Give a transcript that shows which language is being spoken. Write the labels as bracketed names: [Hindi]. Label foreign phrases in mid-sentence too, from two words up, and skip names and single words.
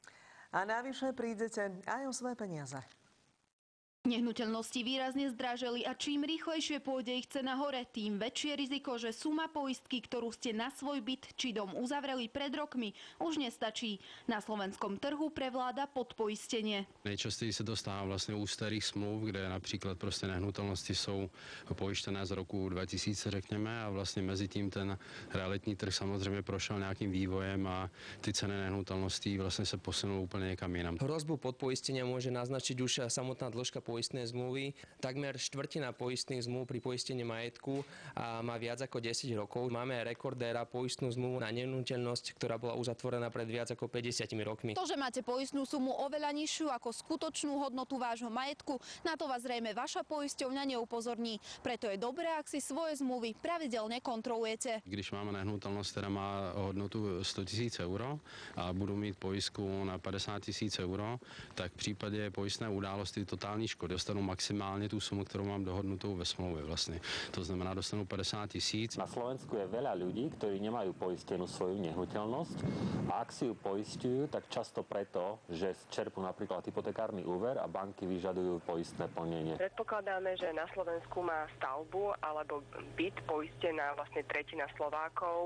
[Slovak] A navyše prídete aj o svoje peniaze. Nehnuteľnosti výrazne zdraželi a čím rýchlejšie pôjde ich cena hore, tým väčšie riziko, že suma poistky, ktorú ste na svoj byt či dom uzavreli pred rokmi, už nestačí. Na slovenskom trhu prevláda podpoistenie. [Czech] Nejčastěji se to stává vlastně u starých smluv, kde například prostě nehnutelnosti jsou pojištěné z roku 2000, řekněme, a vlastně mezi tím ten realitní trh samozřejmě prošel nějakým vývojem a ty ceny nehnutelností vlastně se posunuly úplně někam jinam. [Slovak] Hrozbu podpoistenia môže naznačiť už samotná dĺžka poistnej zmluvy. Takmer štvrtina poistných zmluv pri poistení majetku má viac ako 10 rokov. Máme rekordéra poistnú zmluvu na nehnuteľnosť, ktorá bola uzatvorená pred viac ako 50 rokmi. To, že máte poistnú sumu oveľa nižšiu ako skutočnú hodnotu vášho majetku, na to vás zrejme vaša poisťovňa neupozorní. Preto je dobré, ak si svoje zmluvy pravidelne kontrolujete. [Czech] Když máme nehnutelnost, která má hodnotu 100 000 euro a budu mít pojistku na 50 000 euro, tak v případě pojistné události totální škody dostanu maximálně tu sumu, kterou mám dohodnutou ve smlouvě vlastně. To znamená, dostanu 50 000. [Slovak] Na Slovensku je veľa ľudí, ktorí nemajú poistenú svoju nehnuteľnosť a ak si ju poisťujú, tak často preto, že čerpú napríklad hypotekárny úver a banky vyžadujú poistné plnenie. Predpokladáme, že na Slovensku má stavbu alebo byt poistená vlastne tretina Slovákov.